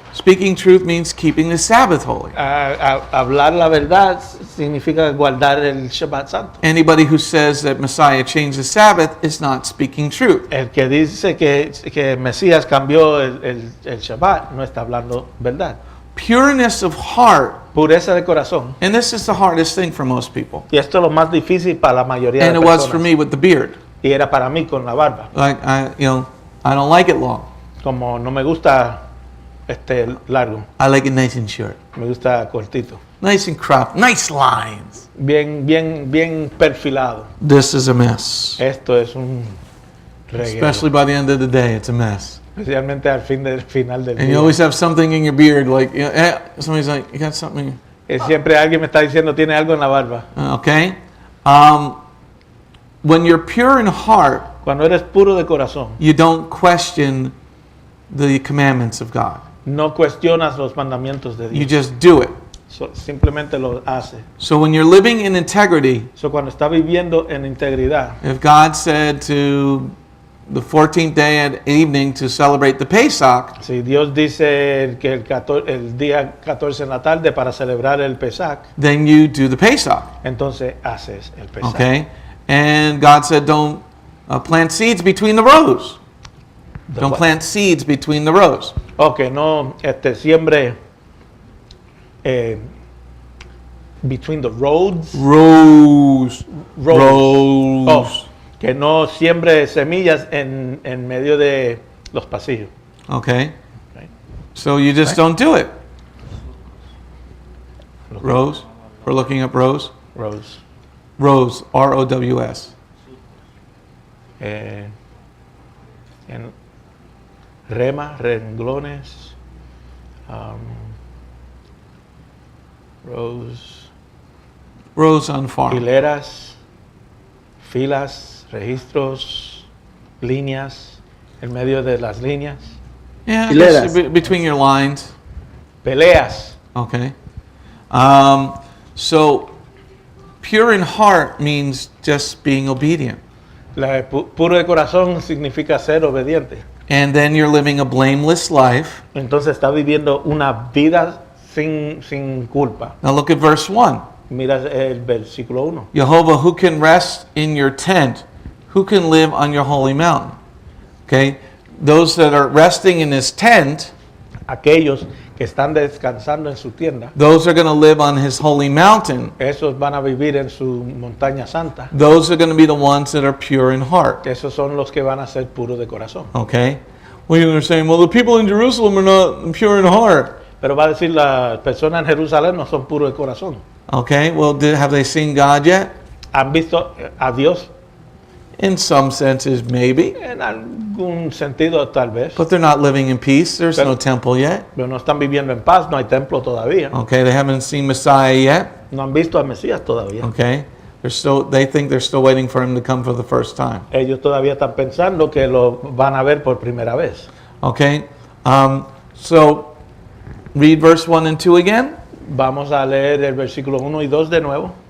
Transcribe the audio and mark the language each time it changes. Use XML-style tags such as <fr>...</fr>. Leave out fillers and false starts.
<en>Speaking truth means keeping the Sabbath holy.</en> <es>Hablar la verdad significa guardar el Shabbat Santo.</es> <en>Anybody who says that Messiah changed the Sabbath is not speaking truth.</en> <es>El que dice que Mesías cambió el Shabbat no está hablando verdad.</es> <en>Pureness of heart,</en> <es>Pureza de corazón.</es> <en>and this is the hardest thing for most people.</en> <es>Y esto es lo más difícil para la mayoría</es> <en>And</en> <es>de</es> <en>it was for</en> <es>personas.</es> <en>me with the beard.</en> <es>Y era para mí con la barba.</es> <en>Like I don't like it long.</en> <es>Como no me gusta largo,</es> <en>I like it nice and short,</en> <es>me gusta cortito.</es> <en>nice and cropped, nice lines.</en> <es>Bien perfilado.</es> <en>This is a mess.</en> <es>Esto es un reguero.</es> <en>Especially by the end of the day, it's a mess.</en> <es>Especialmente al final del</es> <en>And you</en> <es>día.</es> <en>always have something in your beard, like somebody's like, you got something.</en> <es>Siempre alguien me está diciendo tiene algo en la barba.</es> <en>Okay. When you're pure in heart,</en> <es>Cuando eres puro de corazón,</es> <en>you don't question the commandments of God.</en> <es>no cuestionas los mandamientos de</es> <en>You</en> <es>Dios.</es> <en>just do it.</en> <es>Simplemente lo hace.</es> <en>So when you're living in integrity,</en> <es>Cuando está viviendo en integridad,</es> <en>if God said to the 14th day at evening to celebrate the Pesach,</en> <es>si Dios dice que el día 14 en la tarde para celebrar el Pesach,</es> <en>then you do the Pesach.</en> <es>entonces haces el Pesach.</es> <en>Okay? And God said, don't plant seeds between the rows. Don't plant seeds between the rows.</en> <es>Ok, no siembre</es> <en>between the roads. Rows. Rows. Rows.</en> <es>Oh, que no siembre semillas en medio de los pasillos.</es> <en>Okay? Right. So you just don't do it. Rows? We're looking up rows. Rows. Rows. R-O-W-S.</en> <es>En renglones, rows,</es> <en>Rows on farm.</en> <es>hileras, filas, registros, líneas, en medio de las líneas,</es> <en>Yeah,</en> <es>Hileras.</es> <en>just between your lines.</en> <es>peleas.</es> <en>Okay. So pure in heart means just being obedient.</en> <es>Puro de corazón significa ser obediente.</es> <en>And then you're living a blameless life.</en> <es>Entonces está viviendo una vida sin culpa.</es> <en>Now look at verse 1.</en> <es>Mira el versículo 1.</es> <en>Jehovah, who can rest in your tent? Who can live on your holy mountain? Okay. Those that are resting in his tent,</en> <es>Aquellos que están descansando en su tienda,</es> <en>those are going to live on his holy mountain.</en> <es>esos van a vivir en su montaña santa.</es> <en>Those are going to be the ones that are pure in heart.</en> <es>Esos son los que van a ser puros de corazón.</es> <en>Okay. Well, you're saying, well, the people in Jerusalem are not pure in heart.</en> <es>Pero va a decir, las personas en Jerusalén no son puros de corazón.</es> <en>Okay. Well, have they seen God yet?</en> <es>¿Han visto a Dios?</es> <en>In some senses, maybe.</en> <es>En algún sentido, tal vez.</es> <en>But they're not living in peace. There's</en> <es>Pero-</es> <en>no temple yet.</en> <es>Pero no están viviendo en paz, no hay templo todavía.</es> <en>Okay. They haven't seen Messiah yet.</en> <es>No han visto al Mesías todavía.</es> <en>Okay. They think they're still waiting for him to come for the first time.</en> <es>Ellos todavía están pensando que lo van a ver por primera vez.</es> <en>Okay. So read verse 1 and 2 again.</en> <es>Vamos a leer el versículo 1 y 2 de nuevo.</es>